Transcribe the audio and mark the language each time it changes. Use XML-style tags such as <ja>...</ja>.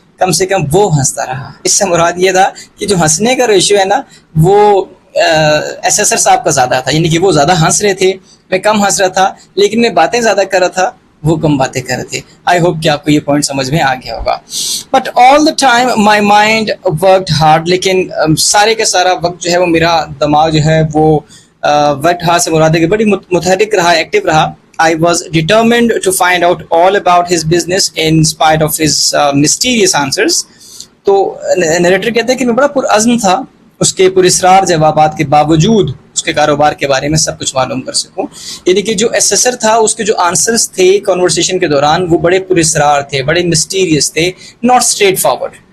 <ur>کم سے کم وہ ہنستا رہا. اس سے مراد یہ تھا کہ جو ہنسنے کا ریشیو ہے نا وہ ایسیسر صاحب کا زیادہ تھا, یعنی کہ وہ زیادہ ہنس رہے تھے, میں کم ہنس رہا تھا, لیکن میں باتیں زیادہ کر رہا تھا, وہ کم باتیں کر رہے تھے. آئی ہوپ کہ آپ کو یہ پوائنٹ سمجھ میں آ گیا ہوگا.</ur> <en>but all the time my mind worked hard,</en> <ur>لیکن سارے کا سارا وقت جو ہے وہ میرا دماغ جو ہے وہ ورکڈ ہارڈ سے مراد ہے کہ بڑی متحرک رہا, ایکٹیو رہا.</ur> <en>I was determined to find out all about his business in spite of his mysterious answers.</en> <ur>تو نریٹر کہتے ہیں کہ میں بڑا پرعزم تھا اس کے پراسرار جوابات کے باوجود اس کے کاروبار کے بارے میں سب کچھ معلوم کر سکوں. یعنی کہ جو ایسیسر تھا اس کے جو آنسرز تھے کنورسیشن کے دوران وہ بڑے پراسرار تھے, بڑے مسٹیریس تھے,</ur> <en>Not straightforward.</en>